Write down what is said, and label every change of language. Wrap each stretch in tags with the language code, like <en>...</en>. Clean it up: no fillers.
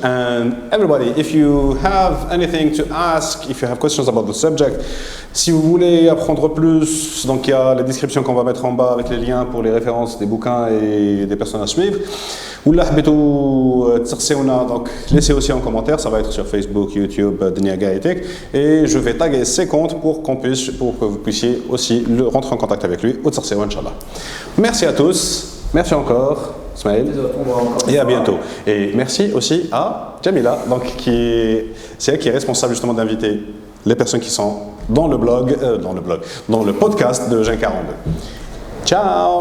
<en>And everybody, if you have anything to ask, if you have questions about the subject,</en> <fr>si vous voulez apprendre plus, donc il y a la description qu'on va mettre en bas avec les liens pour les références des bouquins et des personnes à suivre.</fr> <ar>ولا حبيتوا تسقسيونا</ar> <fr>donc laissez aussi en commentaire, ça va être sur Facebook, YouTube, Dunia Gaïtek, et je vais taguer ses comptes pour que vous puissiez aussi rentrer en contact avec lui ou</fr> <ar>tسقسيو</ar> <fr>Inch'Allah. Merci à tous, merci encore Smaïl, et à bientôt. Et merci aussi à Jamila, donc c'est elle qui est responsable justement d'inviter les personnes qui sont dans le podcast de Gen 42. Ciao.</fr>